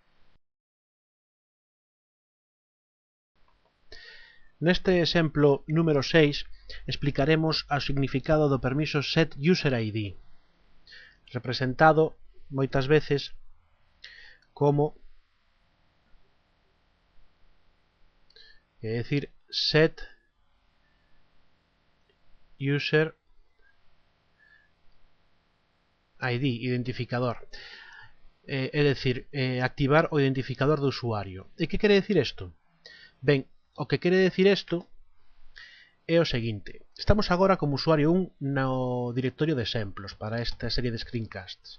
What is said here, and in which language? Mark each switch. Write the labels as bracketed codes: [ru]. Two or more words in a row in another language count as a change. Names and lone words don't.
[gl] Neste exemplo número 6 explicaremos o significado do permiso setUserID, representado moitas veces como é dicir, [en] set user ID, [gl] identificador. É dicir, activar o identificador do usuario. E que quere dicir isto? Ben, o que quere dicir isto é o seguinte. Estamos agora como usuario 1 no directorio de exemplos para esta serie de screencasts.